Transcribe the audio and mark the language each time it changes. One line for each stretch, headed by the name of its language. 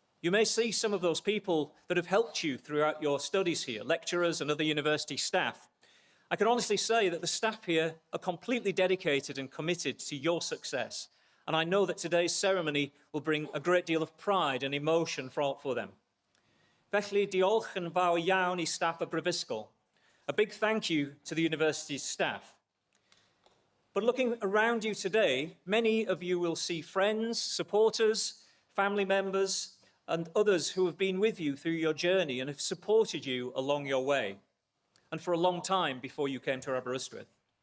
English: You may see some of those people that have helped you throughout your studies here, lecturers and other university staff. I can honestly say that the staff here are completely dedicated and committed to your success, and I know that today's ceremony will bring a great deal of pride and emotion for them.
Welsh: Felly, diolch yn fawr iawn I staff y Brifysgol.
English: A big thank you to the university's staff. But looking around you today, many of you will see friends, supporters, family members, and others who have been with you through your journey and have supported you along your way, and for a long time before you came to Aberystwyth.